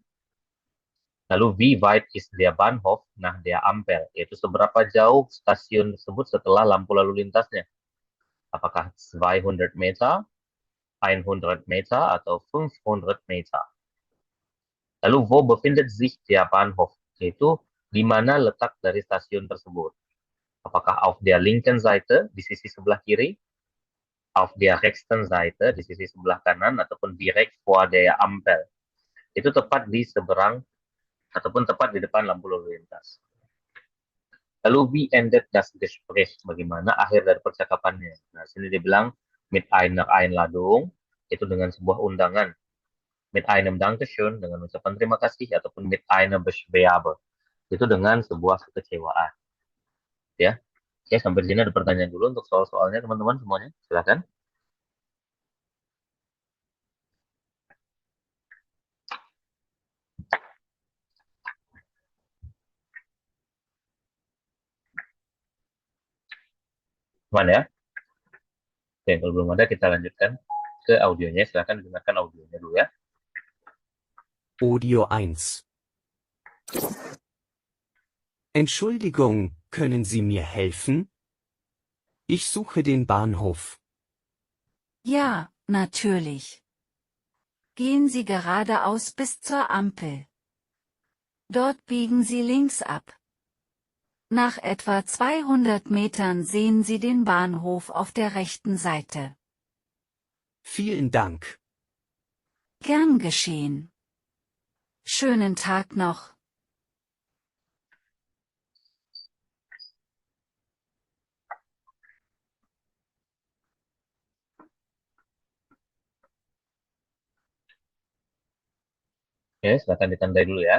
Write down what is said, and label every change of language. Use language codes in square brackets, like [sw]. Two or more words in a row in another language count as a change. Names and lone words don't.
[de] Lalu wie weit ist der Bahnhof nach der Ampel? [id] Yaitu seberapa jauh stasiun tersebut setelah lampu lalu lintasnya. Apakah 200 Meter, 100 Meter, atau 500 Meter? [de] Lalu wo befindet sich der Bahnhof? [id] Yaitu di mana letak dari stasiun tersebut. [de] Apakah auf der linken Seite, [id] di sisi sebelah kiri, [de] auf der rechten Seite, [id] di sisi sebelah kanan, ataupun [de] direkt vor der Ampel. [id] Itu tepat di seberang, ataupun tepat di depan lampu lalu lintas. [de] Lalu wie endet das Gespräch? [id] Bagaimana akhir dari percakapannya? Nah, sini dia bilang [de] mit einer Einladung, [id] itu dengan sebuah undangan. [de] Mit einem Dankeschön, [id] dengan ucapan terima kasih, ataupun [de] mit einer Beschwerde, [id] itu dengan sebuah kekecewaan. Ya, oke, sampai di sini ada pertanyaan dulu untuk soal-soalnya teman-teman semuanya. Silakan. Mana ya? Oke, kalau belum ada kita lanjutkan ke audionya. Silakan dengarkan audionya dulu ya. Audio 1. [de] Entschuldigung, können Sie mir helfen? Ich suche den Bahnhof. Ja, natürlich. Gehen Sie geradeaus bis zur Ampel. Dort biegen Sie links ab. Nach etwa 200 Metern sehen Sie den Bahnhof auf der rechten Seite. Vielen Dank. Gern geschehen. Schönen Tag noch. [id] Oke, silakan ditandai dulu ya.